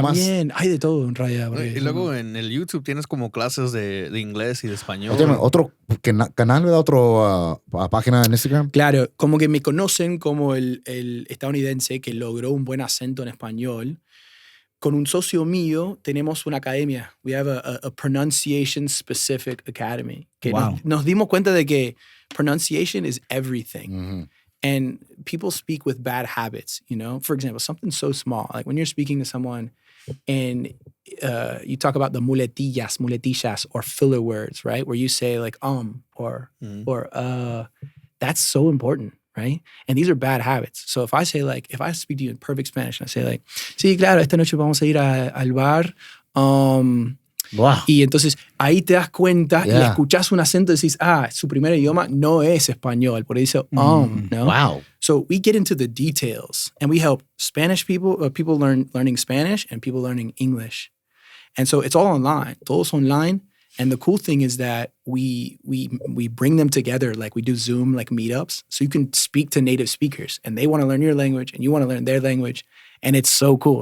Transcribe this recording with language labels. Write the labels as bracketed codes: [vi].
[es] También hay de todo en realidad. porque- Y luego en el YouTube tienes como clases de inglés y de español. Óyeme, otro canal, ¿verdad? Otro página en Instagram. Claro, como que me conocen como el estadounidense que logró un buen acento en español. Con un socio mío tenemos una academia. [en] We have a pronunciation specific academy. [es] Que [en] Wow. [es] nos dimos cuenta de que [en] pronunciation is everything. Mhm. And people speak with bad habits, you know? For example, something so small, like when you're speaking to someone and you talk about the muletillas, or filler words, right? Where you say like or that's so important, right? And these are bad habits. So if I speak to you in perfect Spanish and I say like, [es] sí, claro, esta noche vamos a ir al bar, [en] Wow. [es] y entonces ahí te das cuenta y [en] Yeah. [es] escuchás un acento y decís, su primer idioma no es español, por eso ¿no? [en] Wow. So we get into the details and we help Spanish people, people learning Spanish and people learning English. And so it's all online, [es] todos online. [en] And the cool thing is that we bring them together, like we do Zoom, like meetups. So you can speak to native speakers and they want to learn your language and you want to learn their language. And it's so cool.